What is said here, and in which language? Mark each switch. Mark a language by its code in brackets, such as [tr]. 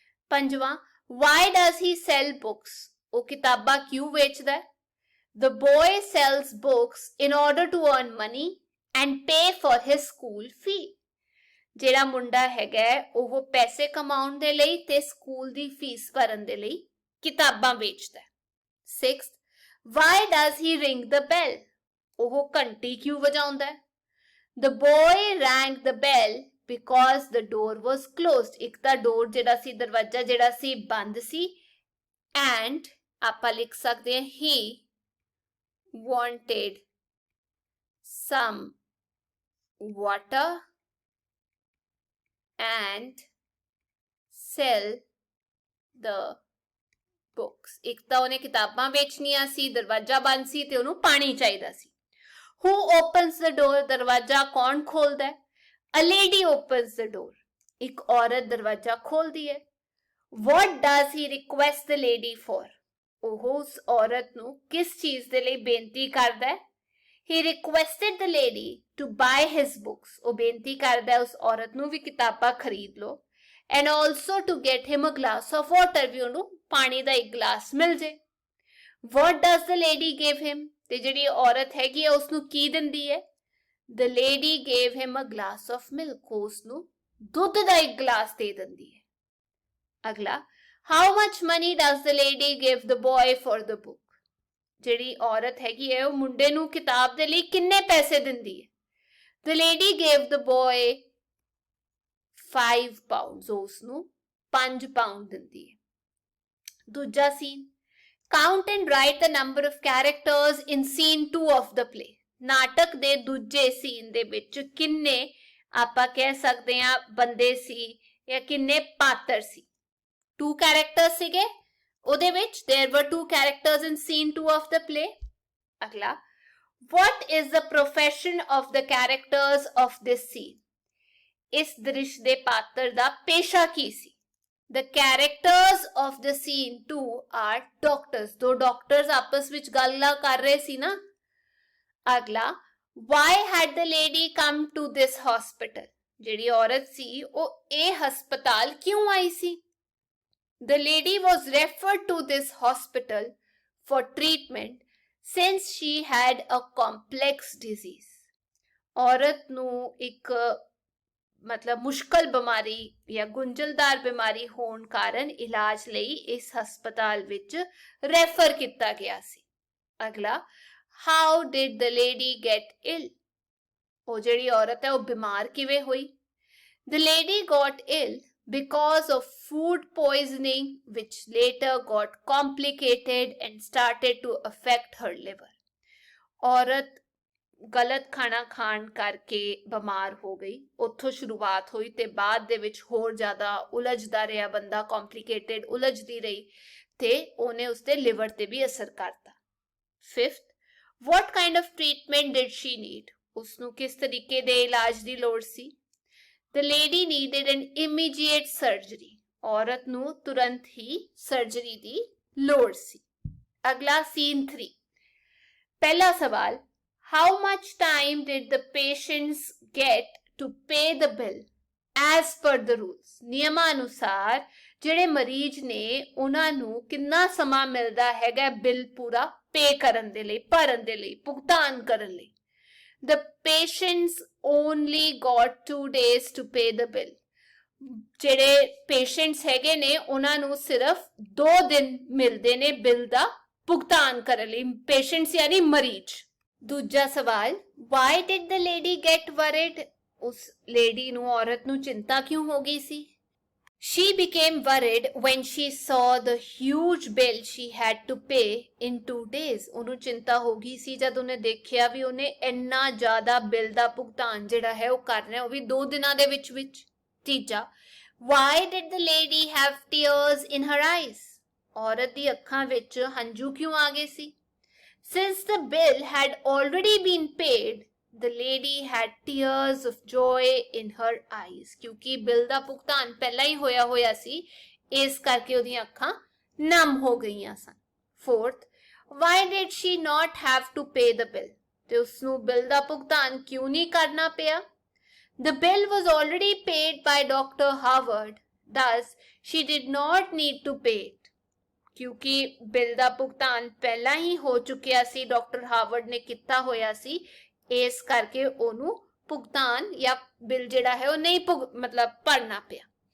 [pa] ਪੰਜਵਾਂ, [en] why does he sell books? [pa] ਉਹ ਕਿਤਾਬਾਂ ਕਿਉਂ ਵੇਚਦਾ ਹੈ? [en] The boy sells books in order to earn money and pay for his school fee. [pa] ਜਿਹੜਾ ਮੁੰਡਾ ਹੈਗਾ ਉਹ ਪੈਸੇ ਕਮਾਉਣ ਦੇ ਲਈ ਤੇ ਸਕੂਲ ਦੀ ਫੀਸ ਭਰਨ ਦੇ ਲਈ ਕਿਤਾਬਾਂ ਵੇਚਦਾ ਹੈ। [en] 6th, why does he ring the bell? [pa] ਉਹ ਘੰਟੀ ਕਿਉਂ ਵਜਾਉਂਦਾ ਹੈ? [en] The boy rang the bell because the door was closed. [pa] ਇੱਕ ਤਾਂ ਡੋਰ ਜਿਹੜਾ ਸੀ, ਦਰਵਾਜ਼ਾ ਜਿਹੜਾ ਸੀ ਬੰਦ ਸੀ, and ਆਪਾਂ ਲਿਖ ਸਕਦੇ ਹਾਂ [en] he wanted some water and sell the books. [pa] ਇੱਕ ਤਾਂ ਉਹਨੇ ਕਿਤਾਬਾਂ ਵੇਚਣੀਆਂ ਸੀ, ਦਰਵਾਜ਼ਾ ਬੰਦ ਸੀ ਤੇ ਉਹਨੂੰ ਪਾਣੀ ਚਾਹੀਦਾ ਸੀ। [en] Who opens the door? [pa] ਦਰਵਾਜ਼ਾ ਕੌਣ ਖੋਲਦਾ ਹੈ? [en] A lady opens the door. [pa] ਇੱਕ ਔਰਤ ਦਰਵਾਜ਼ਾ ਖੋਲਦੀ ਹੈ। [en] What does he request the lady for? [pa] ਉਹ ਉਸ ਔਰਤ ਨੂੰ ਕਿਸ ਚੀਜ਼ ਦੇ ਲਈ ਬੇਨਤੀ ਕਰਦਾ ਹੈ? [en] He requested the lady to buy his books. [pa] ਉਹ ਬੇਨਤੀ ਕਰਦਾ ਹੈ ਉਸ ਔਰਤ ਨੂੰ ਵੀ ਕਿਤਾਬਾਂ ਖਰੀਦ ਲੋ, [en] and also to get him a glass of water. [pa] ਵੀ ਉਹਨੂੰ ਪਾਣੀ ਦਾ ਇੱਕ ਗਲਾਸ ਮਿਲ ਜੇ। [en] What does the lady give him? [pa] ਤੇ ਜਿਹੜੀ ਔਰਤ ਹੈਗੀ ਹੈ ਉਸਨੂੰ ਕੀ ਦਿੰਦੀ ਹੈ? [en] The lady gave him a glass of milk. [pa] ਉਸਨੂੰ ਦੁੱਧ ਦਾ ਇੱਕ ਗਲਾਸ ਦੇ ਦਿੰਦੀ ਹੈ। [en] ਅਗਲਾ, how much money does the lady give the boy for the book? [pa] ਜਿਹੜੀ ਔਰਤ ਹੈਗੀ ਹੈ ਉਹ ਮੁੰਡੇ ਨੂੰ ਕਿਤਾਬ ਦੇ ਲਈ ਕਿੰਨੇ ਪੈਸੇ ਦਿੰਦੀ ਹੈ? [en] The lady gave the boy 5 pounds. [pa] ਉਸਨੂੰ 5 pound ਦਿੰਦੀ ਹੈ। ਦੂਜਾ scene, [en] count and write the number of characters in scene 2 of the play. [pa] ਨਾਟਕ ਦੇ ਦੂਜੇ ਸੀਨ ਦੇ ਵਿੱਚ ਕਿੰਨੇ ਆਪਾਂ ਕਹਿ ਸਕਦੇ ਹਾਂ ਬੰਦੇ ਸੀ ਜਾਂ ਕਿੰਨੇ ਪਾਤਰ ਸੀ? 2 characters ਸੀਗੇ ਉਹਦੇ ਵਿੱਚ। [en] There were 2 characters in scene 2 of the play. ਅਗਲਾ, what is the profession of the characters of this scene? [pa] ਇਸ ਦ੍ਰਿਸ਼ ਦੇ ਪਾਤਰ ਦਾ ਪੇਸ਼ਾ ਕੀ ਸੀ? [en] The characters of the scene 2 are doctors. [pa] ਦੋ ਡਾਕਟਰਸ ਆਪਸ ਵਿੱਚ ਗੱਲਾਂ ਕਰ ਰਹੇ ਸੀ ਨਾ। ਅਗਲਾ, [en] why had the lady come to this hospital? [pa] ਜਿਹੜੀ ਔਰਤ ਸੀ ਉਹ ਇਹ ਹਸਪਤਾਲ ਕਿਉਂ ਆਈ ਸੀ? [en] The lady was referred to this hospital for treatment since she had a complex disease. [pa] ਔਰਤ ਨੂੰ ਇੱਕ ਮਤਲਬ ਮੁਸ਼ਕਲ ਬਿਮਾਰੀ ਜਾਂ ਗੁੰਝਲਦਾਰ ਬਿਮਾਰੀ ਹੋਣ ਕਾਰਨ ਇਲਾਜ ਲਈ ਇਸ ਹਸਪਤਾਲ ਵਿੱਚ ਰੈਫਰ ਕੀਤਾ ਗਿਆ ਸੀ। ਅਗਲਾ, [en] How did the lady get ill? [pa] ਉਹ ਜਿਹੜੀ ਔਰਤ ਹੈ ਉਹ ਬਿਮਾਰ ਕਿਵੇਂ ਹੋਈ? [en] The lady got ill because of food poisoning, which later got complicated and started to affect her liver. [pa] ਔਰਤ ਗਲਤ ਖਾਣਾ ਖਾਣ ਕਰਕੇ ਬਿਮਾਰ ਹੋ ਗਈ, ਉੱਥੋਂ ਸ਼ੁਰੂਆਤ ਹੋਈ ਤੇ ਬਾਅਦ ਦੇ ਵਿੱਚ ਹੋਰ ਜ਼ਿਆਦਾ ਉਲਝਦਾ ਰਿਹਾ ਬੰਦਾ, complicated ਉਲਝਦੀ ਰਹੀ ਤੇ ਉਹਨੇ ਉਸਦੇ ਲਿਵਰ ਤੇ ਵੀ ਅਸਰ ਕਰਤਾ। [en] Fifth, what kind of treatment did she need? [pa] ਉਸਨੂੰ ਕਿਸ ਤਰੀਕੇ ਦੇ ਇਲਾਜ ਦੀ ਲੋੜ ਸੀ? [en] The lady needed an immediate surgery. [pa] ਔਰਤ ਨੂੰ ਤੁਰੰਤ ਹੀ ਸਰਜਰੀ ਦੀ ਲੋੜ ਸੀ। ਅਗਲਾ scene 3। ਪਹਿਲਾ ਸਵਾਲ, [en] how much time did the patients get to pay the bill as per the rules? [pa] ਨਿਯਮਾਂ ਅਨੁਸਾਰ ਜਿਹੜੇ ਮਰੀਜ਼ ਨੇ ਉਹਨਾਂ ਨੂੰ ਕਿੰਨਾ ਸਮਾਂ ਮਿਲਦਾ ਹੈਗਾ ਬਿੱਲ ਪੂਰਾ ਪੇ ਕਰਨ ਦੇ ਲਈ, ਭਰਨ ਦੇ ਲਈ, ਭੁਗਤਾਨ ਕਰਨ ਲਈ? [en] The patients only got 2 days to pay the bill. [pa] ਜਿਹੜੇ ਪੇਸ਼ੈਂਟਸ ਹੈਗੇ ਨੇ ਉਹਨਾਂ ਨੂੰ ਸਿਰਫ 2 ਦਿਨ ਮਿਲਦੇ ਨੇ ਬਿੱਲ ਦਾ ਭੁਗਤਾਨ ਕਰਨ ਲਈ। ਪੇਸ਼ੈਂਟਸ ਯਾਨੀ ਮਰੀਜ਼। ਦੂਜਾ ਸਵਾਲ, [en] why did the lady get worried? [pa] ਉਸ ਲੇਡੀ ਨੂੰ, ਔਰਤ ਨੂੰ ਚਿੰਤਾ ਕਿਉਂ ਹੋ ਗਈ ਸੀ? [en] She became worried when she saw the huge bill she had to pay in 2 days. [pa] ਉਹਨੂੰ ਚਿੰਤਾ ਹੋ ਗਈ ਸੀ ਜਦ ਉਹਨੇ ਦੇਖਿਆ ਵੀ ਉਹਨੇ ਇੰਨਾ ਜ਼ਿਆਦਾ ਬਿੱਲ ਦਾ ਭੁਗਤਾਨ ਜਿਹੜਾ ਹੈ ਉਹ ਕਰਨਾ ਹੈ, ਉਹ ਵੀ 2 ਦਿਨਾਂ ਦੇ ਵਿੱਚ। [en] ਤੀਜਾ, why did the lady have tears in her eyes? [pa] ਔਰਤ ਦੀ ਅੱਖਾਂ ਵਿੱਚ ਹੰਝੂ ਕਿਉਂ ਆ ਗਏ ਸੀ? [en] Since the bill had already been paid, the lady had tears of joy in her eyes. [pa] ਕਿਉਂਕਿ ਬਿੱਲ ਦਾ ਭੁਗਤਾਨ ਪਹਿਲਾਂ ਹੀ ਹੋਇਆ ਸੀ, ਇਸ ਕਰਕੇ ਉਹਦੀਆਂ ਅੱਖਾਂ ਨਮ ਹੋ ਗਈਆਂ ਸਨ। [en] Fourth, why did she not have to pay the bill? [pa] ਤੇ ਉਸਨੂੰ ਬਿੱਲ ਦਾ ਭੁਗਤਾਨ ਕਿਉਂ ਨਹੀਂ ਕਰਨਾ ਪਿਆ? [en] The bill was already paid by Dr. Howard, thus she did not need to pay it. [pa] ਕਿਉਂਕਿ ਬਿੱਲ ਦਾ ਭੁਗਤਾਨ ਪਹਿਲਾਂ ਹੀ ਹੋ ਚੁੱਕਿਆ ਸੀ, ਡਾਕਟਰ ਹਾਵਰਡ ਨੇ ਕੀਤਾ ਹੋਇਆ ਸੀ, ਇਸ ਕਰਕੇ ਉਹਨੂੰ ਭੁਗਤਾਨ ਜਾਂ ਬਿੱਲ ਜਿਹੜਾ ਹੈ ਉਹ ਨਹੀਂ ਭਰਨਾ ਪਿਆ।